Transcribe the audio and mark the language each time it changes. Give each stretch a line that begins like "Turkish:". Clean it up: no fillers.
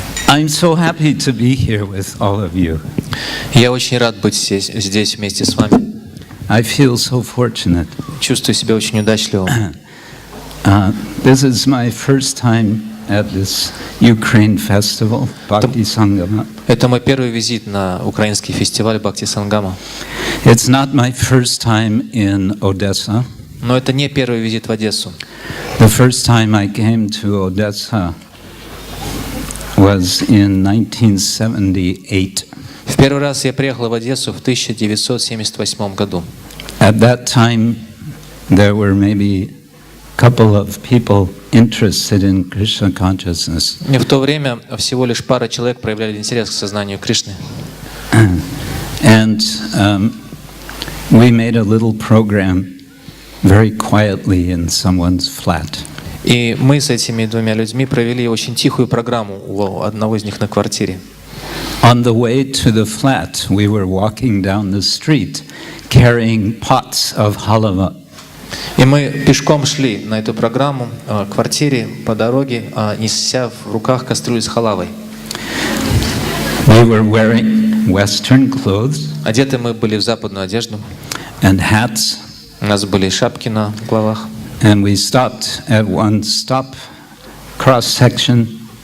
English: I'm so happy to be here with all of you.
Russian: Я очень рад быть здесь вместе с вами.
English: I feel so fortunate.
Russian: Чувствую себя очень удачливым.
English: This is my first time at this Ukraine festival, Bhakti Sangama.
Russian: Это мой первый визит на украинский фестиваль Бхакти Сангама.
English: It's not my first time in Odessa.
Russian: Но это не первый визит в Одессу.
English: The first time I came to Odessa was in 1978.
Russian: В первый раз я приехал в Одессу в 1978 году.
English: At that time, there were maybe a couple of people interested in Krishna consciousness.
Russian: В то время всего лишь пара человек проявляли интерес к сознанию Кришны.
English: And we made a little program very quietly in someone's flat.
Russian: И мы с этими двумя людьми провели очень тихую программу у одного из них на квартире.
English: On the way to the flat, we were walking down the street, carrying pots of halava.
Russian: И мы пешком шли на эту программу к квартире по дороге, неся в руках кастрюлю с халавой.
English: We were wearing Western clothes.
Russian: Одеты мы были в западную одежду.
English: And hats.
Russian: У нас были шапки на головах.
English: And we stopped at one stop, cross-section.